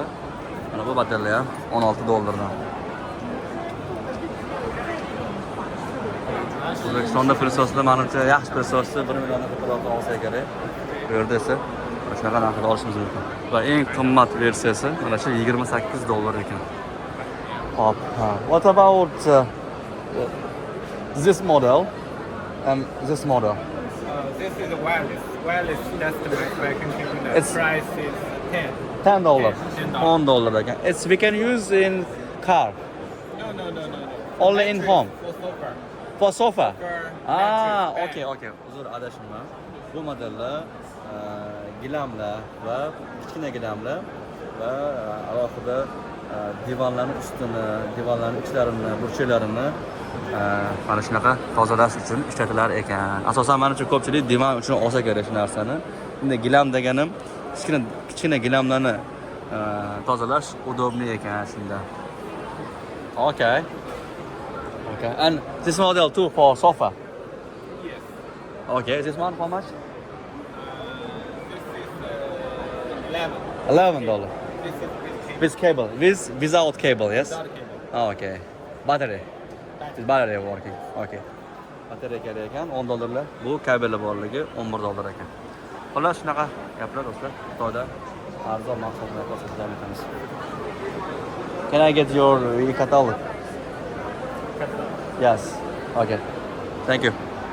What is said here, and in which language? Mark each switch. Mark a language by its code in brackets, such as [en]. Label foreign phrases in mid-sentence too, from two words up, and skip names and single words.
[uz] Mana bu modellar ham $16 dan. O'zbekistonda plisoslar menimcha yaxshi plisosni 1 milliondan ko'proq olsa kerak. Bu yerda esa shunaqa narxda olishimiz mumkin. Va eng qimmat versiyasi mana shu $28 ekan. Hop. [en] What about this model and this model? This is a wireless. Wireless just my computer. It's- Price is 10. $10. $10. $10 ekan. It's we can use in car, No. only in home. For sofa. For sofa. mattress, bed. [uz] Okay. Uzr, adashimman. Bu modellar gilamlar va kichkina gilamlar va alohida divanlarning ustini, divanlarning ichlarini, burchaklarini mana shunaqa tozalash uchun ishlatilar ekan. Asosan menimcha ko'pchilik divan uchun olsa kerak shu narsani. Endi gilam deganim kichkina gilamlarni tozalash udobniy ekan shunda. [en] Okay. And this model too for sofa. Yes. Okay, this one how much? This is $11. $11. This is with cable. With cable, without cable, yes? Without cable. Oh, okay. Battery. It's battery working. Okay. [uz] Battery kerak ekan $10. Bu kabeli borligi $11 ekan. Xullas shunaqa gaplar do'stlar. Xitoyda arzon mahsulotlar ko'rsatib etamiz. [en] Can I get your catalog? Yes. Okay. Thank you.